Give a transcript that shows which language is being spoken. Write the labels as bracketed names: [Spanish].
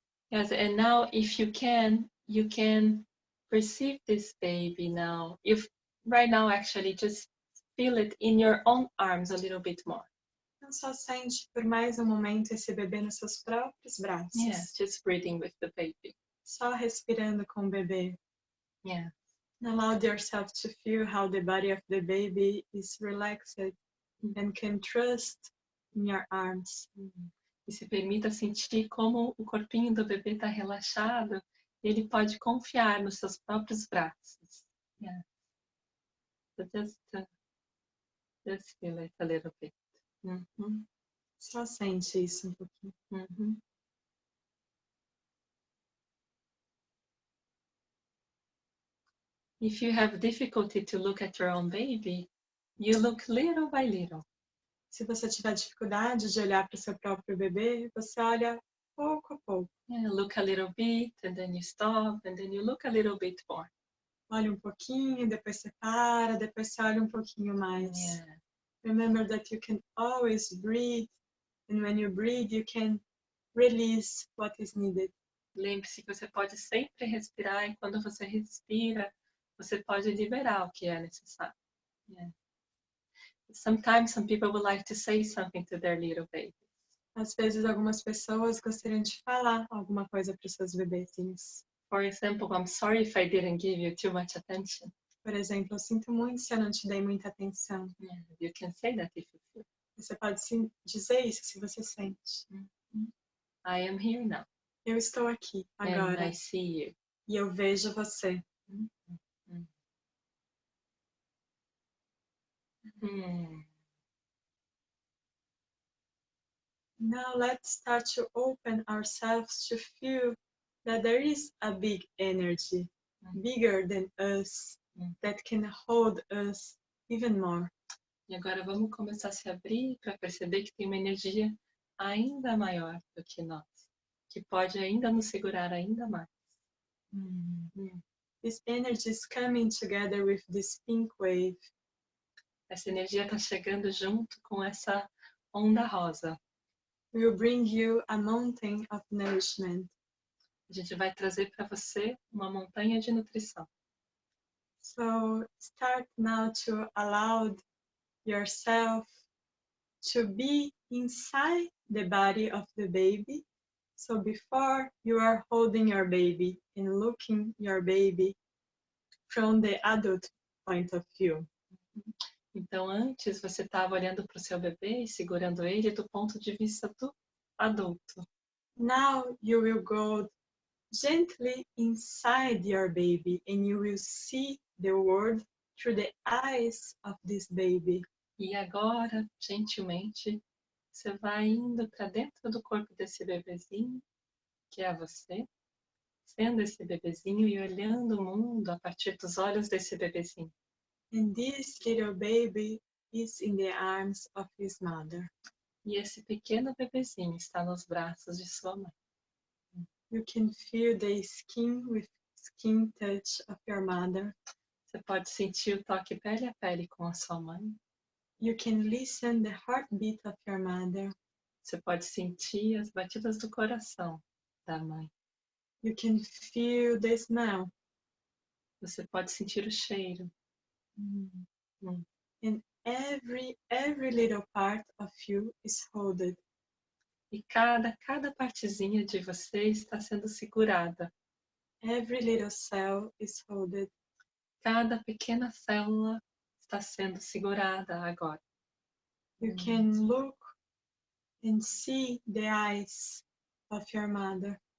[English] Yes, and now if you can perceive this baby now. Right now actually just feel it in your own arms a little bit more. [Portuguese] Então só sente por mais um momento esse bebê nos seus próprios braços. [English] Yeah, just breathing with the baby. [Portuguese] Só respirando com o bebê. [English] Yeah. Allow yourself to feel how the body of the baby is relaxed and can trust in your arms. [Portuguese] E se permita sentir como o corpinho do bebê está relaxado e ele pode confiar nos seus próprios braços. [English] Yeah. So just feel it a little bit. [Portuguese] Só sente isso um pouquinho. [English] If you have difficulty to look at your own baby, you look little by little. [Portuguese] Se você tiver dificuldade de olhar para o seu próprio bebê, você olha pouco a pouco. [English] Yeah, look a little bit, and then you stop, and then you look a little bit more. [Portuguese] Olha um pouquinho, depois você para, depois você olha um pouquinho mais. [English] Yeah. Remember that you can always breathe, and when you breathe, you can release what is needed. [Portuguese] Lembre-se que você pode sempre respirar, e quando você respira, você pode liberar o que é necessário. [English] Yeah. Sometimes some people would like to say something to their little babies. [Portuguese] Às vezes algumas pessoas gostariam de falar alguma coisa para os seus bebezinhos. [English] For example, I'm sorry if I didn't give you too much attention. [Portuguese] Por exemplo, eu sinto muito se eu não te dei muita atenção. [English] Yeah, you can say that if you feel. [Portuguese] Você pode sim dizer isso se você sente. [English] I am here now. [Portuguese] Eu estou aqui agora. [English] And I see you. [Portuguese] E eu vejo você. [English] Now let's start to open ourselves to feel that there is a big energy, bigger than us, that can hold us even more. [Portuguese] E agora vamos começar a se abrir para perceber que tem uma energia ainda maior do que nós, que pode ainda nos segurar ainda mais. [English] This energy is coming together with this pink wave. [Portuguese] Essa energia está chegando junto com essa onda rosa. [English] We will bring you a mountain of nourishment. [Portuguese] A gente vai trazer para você uma montanha de nutrição. [English] So start now to allow yourself to be inside the body of the baby. So before you are holding your baby and looking your baby from the adult point of view. [Portuguese] Então, antes você estava olhando para o seu bebê e segurando ele do ponto de vista do adulto. [English] Now you will go gently inside your baby and you will see the world through the eyes of this baby. [Portuguese] E agora, gentilmente, você vai indo para dentro do corpo desse bebezinho, que é você, sendo esse bebezinho e olhando o mundo a partir dos olhos desse bebezinho. [English] And this little baby is in the arms of his mother. [Portuguese] E esse pequeno bebezinho está nos braços de sua mãe. [English] You can feel the skin with skin touch of your mother. [Portuguese] Você pode sentir o toque pele a pele com a sua mãe. [English] You can listen the heartbeat of your mother. [Portuguese] Você pode sentir as batidas do coração da mãe. [English] You can feel the smell. [Portuguese] Você pode sentir o cheiro. [English] And every little part of you is held. [Portuguese] E cada partezinha de você está sendo segurada. [English] Every little cell is held. [Portuguese] Cada pequena célula está sendo segurada agora. [English] You can look and see the eyes of your mother,